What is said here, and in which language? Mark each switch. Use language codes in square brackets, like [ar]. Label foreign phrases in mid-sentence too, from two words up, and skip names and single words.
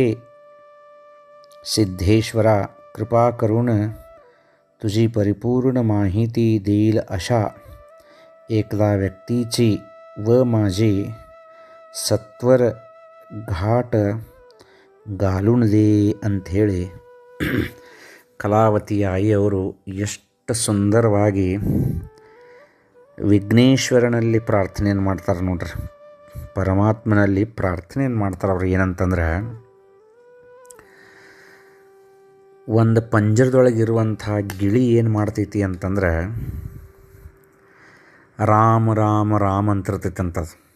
[mr] सिद्धेश्वरा, कृपा करून तुझी परिपूर्ण माहिती देईल अशा एकदा व्यक्तीची व माझी सत्वर घाट घालून दे [kn] ಅಂಥೇಳಿ ಕಲಾವತಿ ಆಯಿಯವರು ಎಷ್ಟು ಸುಂದರವಾಗಿ ವಿಘ್ನೇಶ್ವರನಲ್ಲಿ ಪ್ರಾರ್ಥನೆಯನ್ನು ಮಾಡ್ತಾರೆ ನೋಡ್ರಿ. ಪರಮಾತ್ಮನಲ್ಲಿ ಪ್ರಾರ್ಥನೆಯನ್ನು ಮಾಡ್ತಾರೆ. ಅವ್ರು ಏನಂತಂದ್ರೆ, ಒಂದು ಪಂಜರದೊಳಗಿರುವಂಥ ಗಿಳಿ ಏನು ಮಾಡ್ತೈತಿ ಅಂತಂದ್ರೆ ರಾಮ ರಾಮ ರಾಮ ಅಂತಿರ್ತೈತಿ ಅಂತದು.